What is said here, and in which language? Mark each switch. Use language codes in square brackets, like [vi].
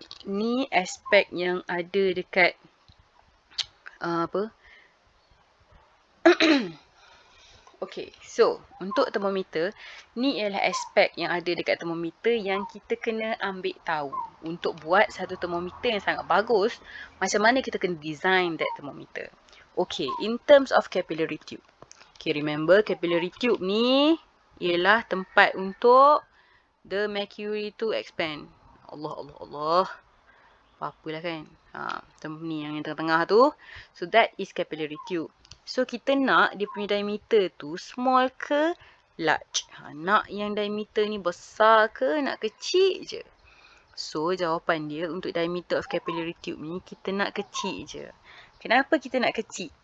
[ms] Ni aspek yang ada dekat Okay, so untuk termometer, ni ialah aspek yang ada dekat termometer yang kita kena ambil tahu. Untuk buat satu termometer yang sangat bagus, macam mana kita kena [en] design that thermometer. Okay, in terms of capillary tube. Okay, remember capillary tube [ms] ni ialah tempat untuk [en] the mercury to expand. [ms] Allah. Apa-apalah kan. Ni yang tengah-tengah tu. [en] So that is capillary tube. [ms] So kita nak dia punya diameter tu small ke large. Nak yang diameter ni besar ke nak kecil je. So jawapan dia untuk diameter of capillary tube ni kita nak kecil je. Kenapa kita nak kecil?